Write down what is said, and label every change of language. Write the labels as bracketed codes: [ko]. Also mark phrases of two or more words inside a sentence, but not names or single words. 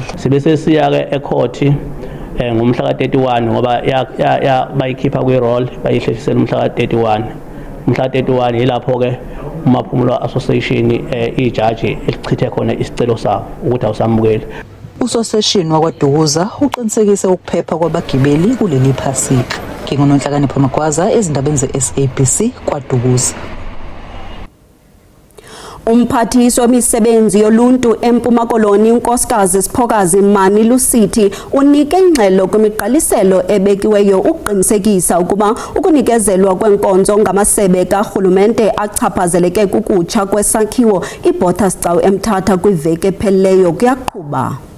[zu] Sibe sesiya-ke ekhoti ngomhla ka-31 ngoba bayikhipha kwi-roll bayihlehlisela umhla ka-31. Umhla ka-31 yilapho-ke uMaphumulo Association ijaji elichithe khona isicelo sawo ukuthi awusamukeli. Usoseshini wakwaDukuza uqinisekise ukuphepha kwabagibeli kuleli phasika. NginguNonhlakanipho Magwaza ezindabeni ze-SABC kwaDukuza. [xh] Umphathiswa wemisebenzi yoluntu eMpuma Koloni uNkosikazi Siphokazi Mani Lusithi unike ingxelo kwimiqaliselo ebekiweyo ukuqinisekisa ukuba ukunikezelwa kwenkonzo ngamasebe karhulumente achaphazeleke kukutsha kwesakhiwo iBotha's Cawu eMthatha kwiveki ephelileyo kuyaqhuba.